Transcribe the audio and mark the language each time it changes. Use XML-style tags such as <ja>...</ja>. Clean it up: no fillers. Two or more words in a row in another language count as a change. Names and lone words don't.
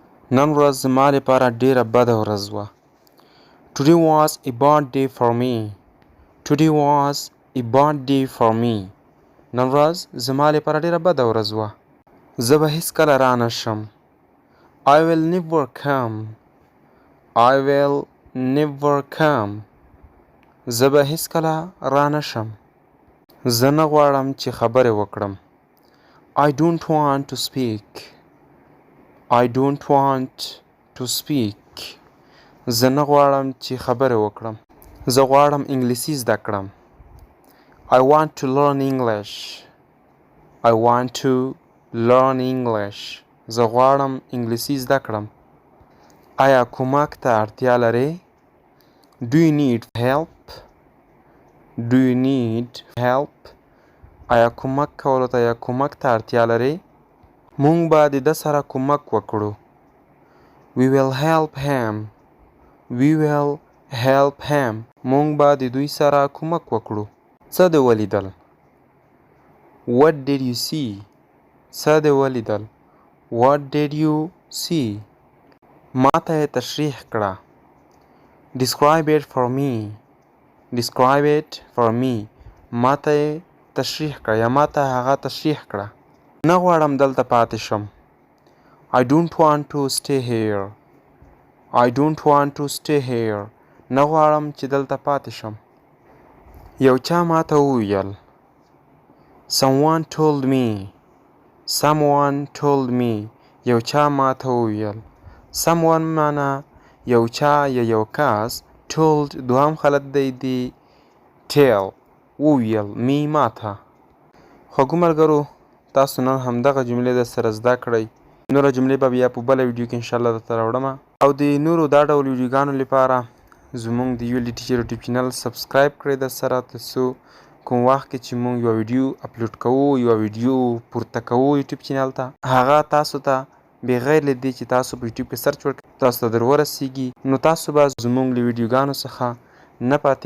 <ps>نن ورځ زما لپاره ډېره بده ورځ وه.</ps> <en>Today was a bad day for me. Today was a bad day for me.</en> <ps>نن ورځ زما لپاره ډېره بده ورځ وه. زه به هیڅکله رانه شم.</ps> <en>I will never come. I will never come.</en> <ps>زه به هیڅکله رانه شم. زه نه غواړم چې خبرې وکړم.</ps> <en>I don't want to speak. I don't want to speak.</en> <ps>زه نه غواړم چې خبرې وکړم. زه غواړم انګلیسي زده کړم.</ps> <en>I want to learn English. I want to learn English.</en> <ps>زه غواړم انګلیسي زده کړم. آیا کومک ته اړتیا لرې؟</ps> <en>Do you need help? Do you need help?</en> <ps>آیا کومک کولو ته یا کومک ته اړتیا لرې؟ مونږ به د ده سره کومک وکړو.</ps> <en>We will help him. We will help him.</en> <ps>مونږ به د دوی سره کومک وکړو. څه دې ولیدل؟</ps> <en>What did you see?</en> <ps>څه دې ولیدل؟</ps> <en>What did you see?</en> <ps>ما ته یې تشریح کړه.</ps> <en>Describe it for me. Describe it for me.</en> <ps>ما ته یې تشریح کړه یا ما ته هغه تشریح کړه. نه غواړم دلته پاتې شم.</ps> <en>I don't want to stay here. I don't want to stay here.</en> <ps>نه غواړم چې دلته پاتې شم. یو چا ما ته وویل.</ps> <en>Someone told me. Someone told me.</en> <ps>یو چا ما ته وویل. Someone معنا یو چا یا یو کس. Told دوهم خلط دی tell وویل می ما ته. خواږو ملګرو تاسو نن همدغه جملې د سره زده کړئ. نوره جملې به بیا په بله ویډیو کې انشاءالله درته راوړمه. او د نورو دا ډول ویډیوګانو لپاره زموږ د یولی ټیچر یوټیوب چینل سبسکرایب کړئ د سره ترڅو کوم وخت کې چې موږ یوه ویډیو اپلوډ کوو یوه ویډیو پورته کوو یوټیوب چینل ته هغه تاسو ته بغیر له دې چې تاسو په یوټیوب کې سرچ وکړئ تاسو ته در ورسیږي نو تاسو به زموږ له ویډیوګانو څخه نه پاتې کیږئ.</ps>